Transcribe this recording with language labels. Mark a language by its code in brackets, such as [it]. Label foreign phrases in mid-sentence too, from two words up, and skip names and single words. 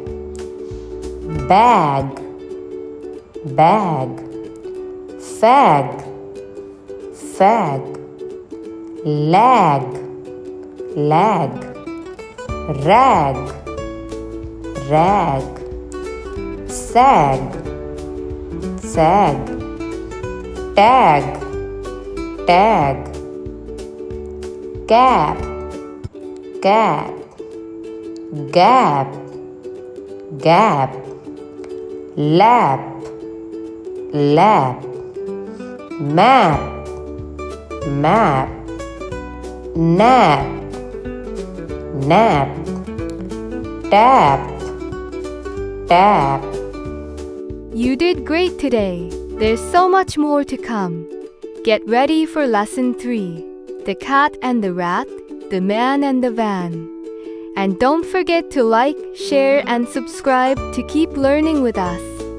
[en] bag, bag, fag, fag, lag, lag, rag, rag, sag, sag, tag, tag, cap, cap, gap, gap, lap, lap, map, map, nap, nap, tap, tap. You did great today. There's so much more to come. Get ready for lesson 3. The cat and the rat, the man and the van. And don't forget to like, share, and subscribe to keep learning with us.